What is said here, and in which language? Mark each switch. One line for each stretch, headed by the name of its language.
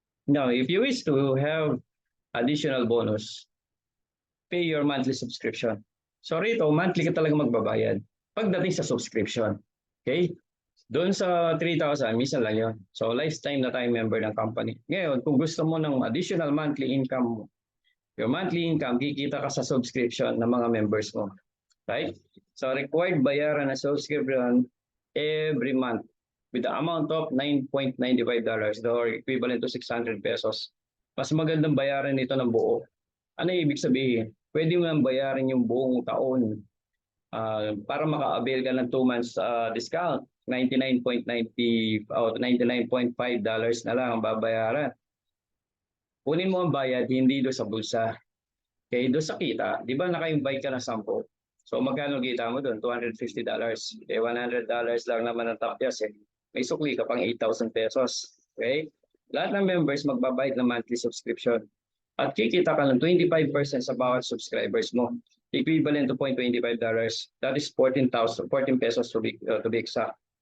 English: Now, if you wish to have additional bonus, pay your monthly subscription.
Filipino: So rito, monthly ka talaga magbabayad pagdating sa subscription. Okay? Doon sa 3,000, minsan lang yun. So lifetime na tayo member ng company. Ngayon, kung gusto mo ng additional monthly income mo, your monthly income, kikita ka sa subscription ng mga members mo.
English: Right? So required bayaran na subscription every month with the amount of $9.95 or equivalent to 600 pesos.
Filipino: Mas magandang bayaran nito ng buo. Ano ibig sabihin? Pwede mo nang bayaran yung buong taon para maka-avail ka ng 2 months discount. $99.5 na lang ang babayaran. Kunin mo ang bayad, hindi doon sa bulsa. Okay, doon sa kita, di ba naka-invite ka ng 10? So magkano kita mo doon? $250. Eh, $100 lang naman ang tapyas eh. May sukli ka pang 8,000 pesos. Okay? Lahat ng members magbabayad ng monthly subscription. At kikita ka ng 25% sa bawat subscribers mo.
English: Equivalent to $0.25. That is 14 pesos to be exact.